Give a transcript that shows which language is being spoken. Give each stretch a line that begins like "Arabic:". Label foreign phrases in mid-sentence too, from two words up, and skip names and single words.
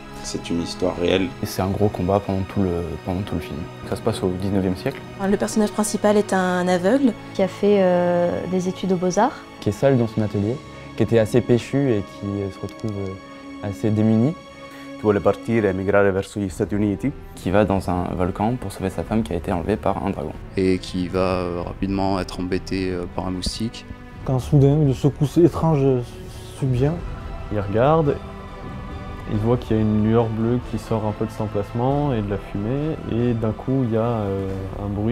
French: C'est une histoire réelle. Et c'est un gros combat pendant tout le film. Ça se passe au 19e siècle. Le personnage principal est un aveugle qui a fait des études aux Beaux-Arts. Qui est seul dans son atelier, qui était assez péchu et qui se retrouve assez démuni.
Italian: Qui vuole partire e migrare verso gli Stati Uniti.
French: Qui va dans un volcan pour sauver sa femme qui a été enlevée par un dragon. Et qui va rapidement être embêté par un moustique. Quand soudain, une secousse étrange subvient. Il regarde, il voit qu'il y a une lueur bleue qui sort un peu de cet emplacement et de la fumée, et d'un coup il y a un bruit.